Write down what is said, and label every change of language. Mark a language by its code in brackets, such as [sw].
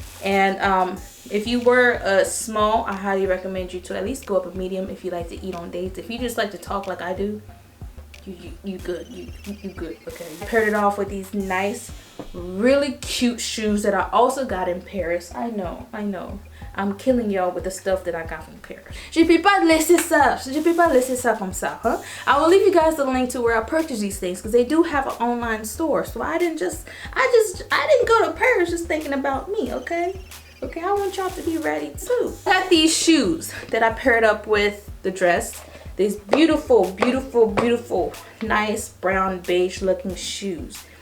[en] And if you were a small, I highly recommend you to at least go up a medium if you like to eat on dates. If you just like to talk like I do, you good, you good, okay? I paired it off with these nice, really cute shoes that I also got in Paris. I know. I'm killing y'all with the stuff that I got from Paris. [fr] Je peux pas laisser ça comme ça, huh? [en] I will leave you guys the link to where I purchased these things, because they do have an online store. So I didn't go to Paris just thinking about me, okay? Okay, I want y'all to be ready too. I got these shoes that I paired up with the dress. These beautiful, beautiful, beautiful, nice brown beige looking shoes.